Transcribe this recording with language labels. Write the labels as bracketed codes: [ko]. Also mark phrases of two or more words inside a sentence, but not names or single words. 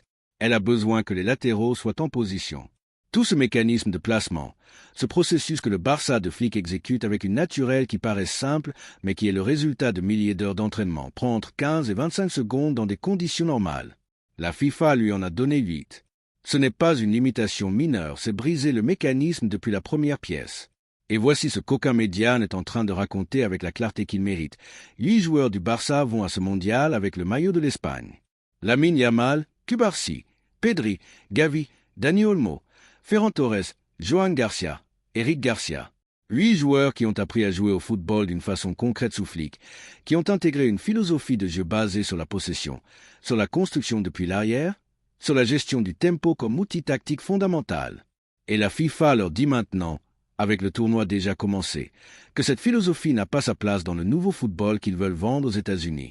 [fr] Elle a besoin que les latéraux soient en position. Tout ce mécanisme de placement, ce processus que le Barça de flics exécute avec une naturelle qui paraît simple, mais qui est le résultat de milliers d'heures d'entraînement, prend entre 15 et 25 secondes dans des conditions normales. La FIFA lui en a donné 8. Ce n'est pas une limitation mineure, c'est briser le mécanisme depuis la première pièce. Et voici ce qu'aucun média n'est en train de raconter avec la clarté qu'il mérite. 8 joueurs du Barça vont à ce mondial avec le maillot de l'Espagne. Lamine Yamal, Cubarsí, Pedri, Gavi, Dani Olmo, Ferran Torres, Joan Garcia, Eric Garcia. 8 joueurs qui ont appris à jouer au football d'une façon concrète sous flic, qui ont intégré une philosophie de jeu basée sur la possession, sur la construction depuis l'arrière, sur la gestion du tempo comme outil tactique fondamental. Et la FIFA leur dit maintenant, avec le tournoi déjà commencé, que cette philosophie n'a pas sa place dans le nouveau football qu'ils veulent vendre aux États-Unis.